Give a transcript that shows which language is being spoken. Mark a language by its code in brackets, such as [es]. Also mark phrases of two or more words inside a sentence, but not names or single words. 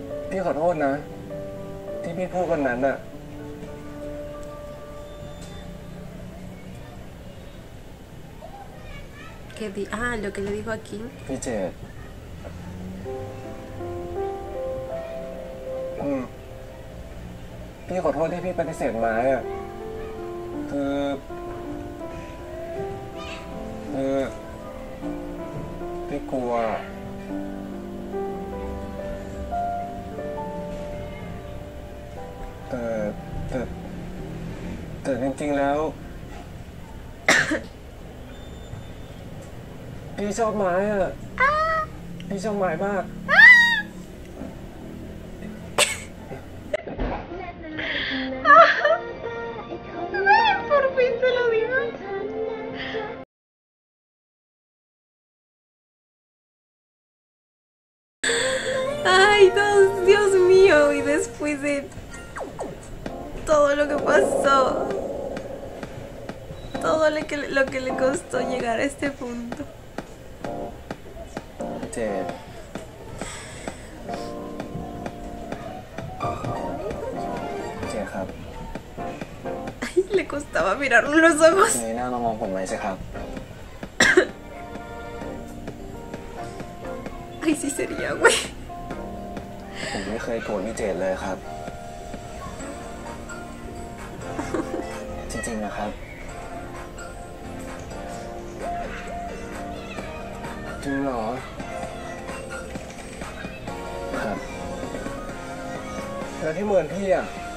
[th] พี่ขอโทษนะ ที่พี่พูดวันนั้นน่ะ [es] Lo que le dijo aquí. [th] พี่เจตพี่ขอโทษที่พี่ปฏิเสธไม้อ่ะคือ พี่กลัวแต่จริงๆแล้ว พี่ชอบไม้อ่ะพี่ชอบไม้มาก [es] Por fin se lo digo. Ay, Dios mío, y después de todo lo que pasó, todo lo que le costó llegar a este punto. [th] เจต เจตครับ [es] Ay, le costaba mirar los ojos. [th] มีหน้ามามองผมไหมสิครับ [es] Ay, sí sería, güey. [th] ผมไม่เคยโกรธพี่เจตเลยครับ จริงๆนะครับ จริงเหรอ ครับ แล้วที่เหมือนพี่อ่ะ